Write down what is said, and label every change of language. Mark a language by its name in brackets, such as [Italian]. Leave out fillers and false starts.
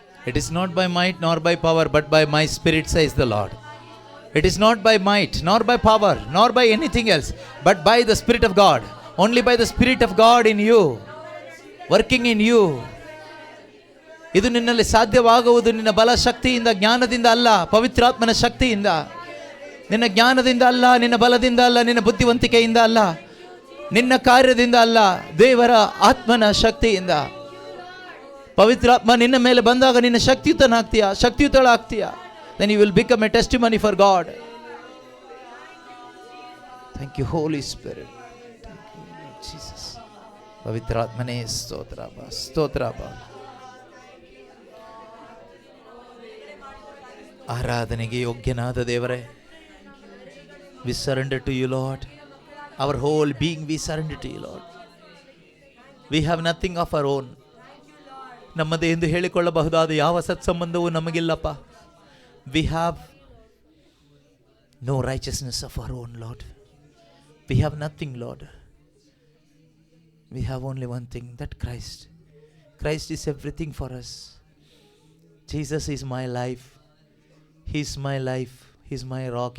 [English] It is not by might nor by power, but by my Spirit, says the Lord. It is not by might nor by power nor by anything else, but by the Spirit of God. Only by the Spirit of God in you, working in you. [Kannada] ಇದು ನಿನ್ನಲ್ಲಿ ಸಾಧ್ಯವಾಗುವುದು ನಿನ್ನ ಬಲ ಶಕ್ತಿಯಿಂದ, ಜ್ಞಾನದಿಂದ ಅಲ್ಲ, ಪವಿತ್ರಾತ್ಮನ ಶಕ್ತಿಯಿಂದ. ನಿನ್ನ ಜ್ಞಾನದಿಂದ ಅಲ್ಲ, ನಿನ್ನ ಬಲದಿಂದ ಅಲ್ಲ, ನಿನ್ನ ಬುದ್ಧಿವಂತಿಕೆಯಿಂದ ಅಲ್ಲ, ನಿನ್ನ ಕಾರ್ಯದಿಂದ ಅಲ್ಲ, ದೇವರ ಆತ್ಮನ ಶಕ್ತಿಯಿಂದ. ಪವಿತ್ರಾತ್ಮ ನಿನ್ನ ಮೇಲೆ ಬಂದಾಗ ನಿನ್ನ ಶಕ್ತಿಯುತಳಾಗ್ತೀಯ. [English] Then you will become a testimony for God. Thank you, Holy Spirit. Thank you, Lord Jesus. [Kannada] ಪವಿತ್ರಾತ್ಮನೇ ಸ್ತೋತ್ರ. ಆರಾಧನೆಗೆ ಯೋಗ್ಯನಾದ ದೇವರೇ, [English] we surrender to you, Lord. Our whole being we surrender to you, Lord. We have nothing of our own. [Kannada] ನಮ್ಮದೇ ಎಂದು ಹೇಳಿಕೊಳ್ಳಬಹುದಾದ ಯಾವ ಸತ್ಸಂಬಂಧವೂ ನಮಗಿಲ್ಲಪ್ಪ. [English] We have no righteousness of our own, Lord. We have nothing, Lord. We have only one thing, that Christ. Christ is everything for us. Jesus is my life. He is my life. He is my rock.